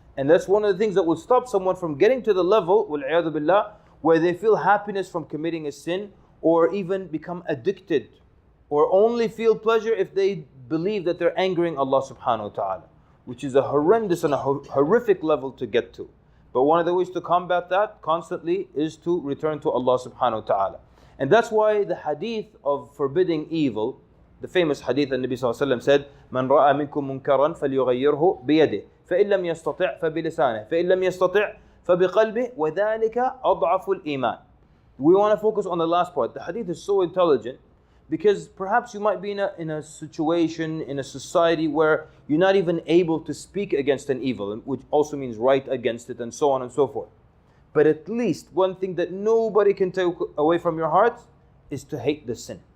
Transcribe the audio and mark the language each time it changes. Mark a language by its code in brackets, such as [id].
[en] And that's one of the things that will stop someone from getting to the level, wal-'iyadhu billah, where they feel happiness from committing a sin, or even become addicted, or only feel pleasure if they believe that they're angering Allah subhanahu wa ta'ala, which is a horrendous and a horrific level to get to. But one of the ways to combat that constantly is to return to Allah subhanahu wa ta'ala. And that's why the hadith of forbidding evil The famous hadith, the Nabi ﷺ said, [ar] من رأى منكم منكرا فليغيره بيده فإن لم يستطع فبلسانه فإن لم يستطع فبقلبه وذلك أضعف الإيمان. [en] We want to focus on the last part. The hadith is so intelligent because perhaps you might be in a situation, in a society where you're not even able to speak against an evil, which also means write against it and so on and so forth. But at least one thing that nobody can take away from your heart is to hate the sin.